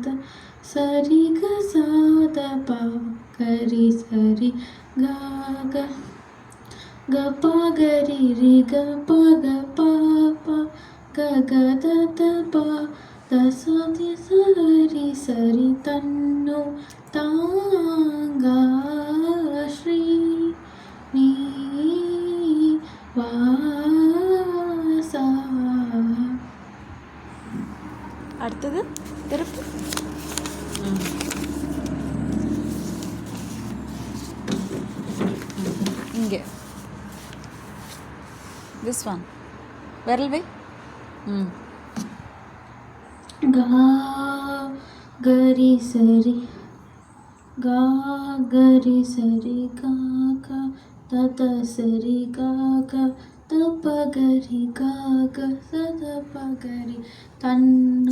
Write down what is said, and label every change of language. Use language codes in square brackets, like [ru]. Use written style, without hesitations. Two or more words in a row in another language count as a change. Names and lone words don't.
[te] సరి గ స ద ప గరి సరి గ గ గ ప గరి రి గ ప గ ప ప గ గ ద ద ప ద స ది స రి సరి తన్ను తాంగా శ్రీ నీ వాస [ta] அடுத்தது திருப்பி இங்கே [en] this one [ta] விரல் வை [te] గా గరి సరి గా గరి సరి గా గా ద ద సరి గా గా ద ప గరి గా గా స ద ప గరి తన్ను